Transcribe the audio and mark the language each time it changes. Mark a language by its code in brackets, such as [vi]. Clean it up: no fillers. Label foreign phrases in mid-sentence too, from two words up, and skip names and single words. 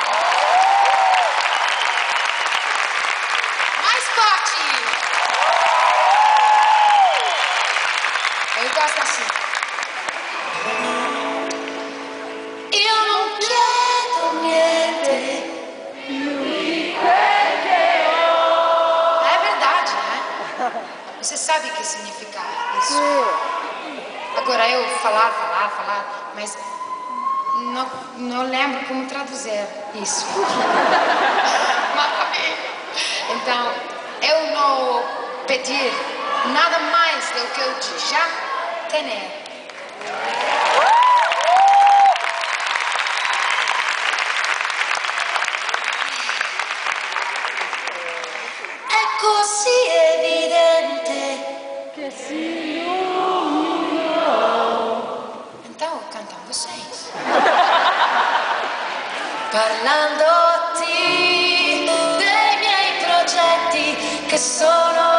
[pt] Mais forte! Eu gosto assim. [it] Io non chiedo niente. [pt] É verdade, né? Você sabe o que significa isso? isso. Agora eu falar, mas não lembro como traduzir isso. Então, eu não pedir nada mais do que eu já tenho. [it] È così evidente che si illumina. [pt] Então, cantam vocês. [it] parlandoti dei miei progetti che sono